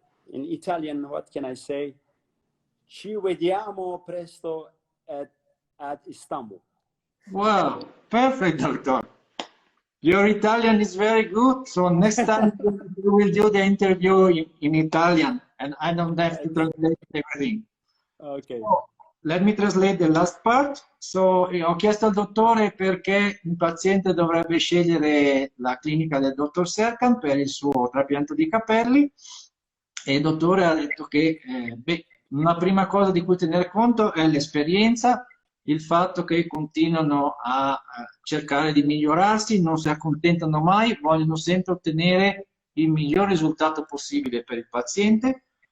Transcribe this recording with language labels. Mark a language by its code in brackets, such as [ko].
[en] In Italian, what can I say? [it] Ci vediamo presto [en] at [it] Istanbul. [en] Wow, perfect, doctor. Your Italian is very good, so next time we will do the interview in Italian, and I don't have to translate everything. Okay. So, let me translate the last part. [it] So, ho chiesto al dottore perché un paziente dovrebbe scegliere la clinica del dottor Serkan per il suo trapianto di capelli, e il dottore ha detto che una prima cosa di cui tenere conto è l'esperienza, il fatto che continuano a cercare di migliorarsi, non si accontentano mai, vogliono sempre ottenere il miglior risultato possibile per il paziente.